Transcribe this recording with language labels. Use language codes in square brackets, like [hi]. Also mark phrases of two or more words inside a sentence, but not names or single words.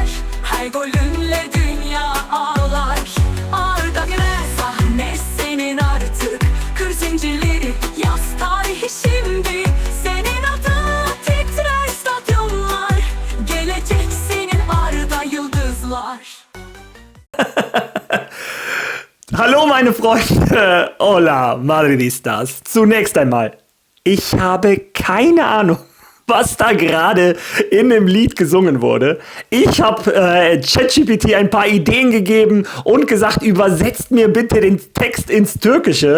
[tr] Her golünle dünya ağlar. Arda Güler, sahne senin artık. Kır zincirleri, yaz tarihi şimdi. Senin adına titrer stadyumlar. Gelecek senin Arda Yıldızlar. [de] Hallo meine Freunde, [es] hola Madridistas. [de] Zunächst einmal, ich habe keine Ahnung, was da gerade in dem Lied gesungen wurde. Ich habe ChatGPT ein paar Ideen gegeben und gesagt, übersetzt mir bitte den Text ins Türkische.